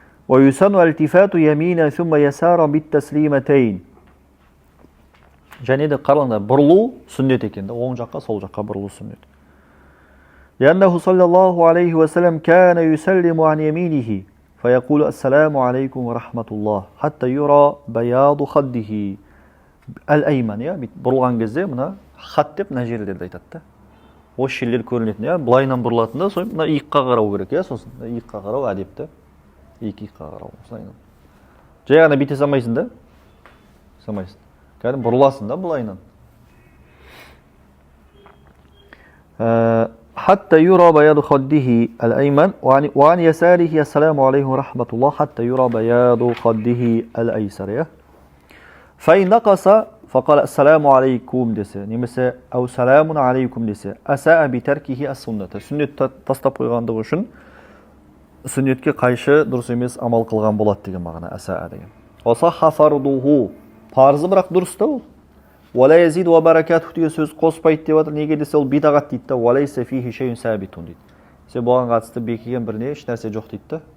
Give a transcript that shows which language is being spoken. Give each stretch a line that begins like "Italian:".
Arabic: ويسن التفات يمينا ثم يسارا بالتسليمتين.
Kazakh: Және де қараңдар, бұрылу сүннет екен. Оң жаққа, сол жаққа бұрылу сүннет.
Arabic: لأنه صلى الله عليه وسلم كان يسلم عن يمينه فيقول السلام عليكم ورحمة الله حتى يرى بياض خده الأيمن.
Kazakh: Бұрылған кезде мына хат деп мына жерлерді айтады. Осы жерлер көрінетін. Былайынан бұрылатында, сосын мына иыққа қарау керек. Сосын иыққа қарау әдепті. Иыққа қарау. Жай ғана бүйте салмайсың да? Салмайсың. Кәдім бұрыласың да былайынан.
Arabic: حتى يرى بياض خده الأيمن وعن يساره السلام عليكم ورحمة الله حتى يرى بياض خده الأيسر. فإن نقص فقال السلام عليكم dese немесе أو سلام عليكم dese أساء بتركه السنة.
Kazakh: Сүннет тастап қойғандығы үшін сүннетке қайшы дұрыс емес амал қылған болады деген мағына асаа деген.
Arabic: Осаха фардуху
Kazakh: парызы бірақ дұрыс та ол.
Arabic: Вала язид ва баракатуху
Kazakh: деген сөз қоспайды деп жатыр. Неге десе ол бидағат дейді да.
Arabic: Валайса фихи шейун сабитун
Kazakh: дейді. Сен бұған қатысты бекіген бірне еш нәрсе жоқ дейді да.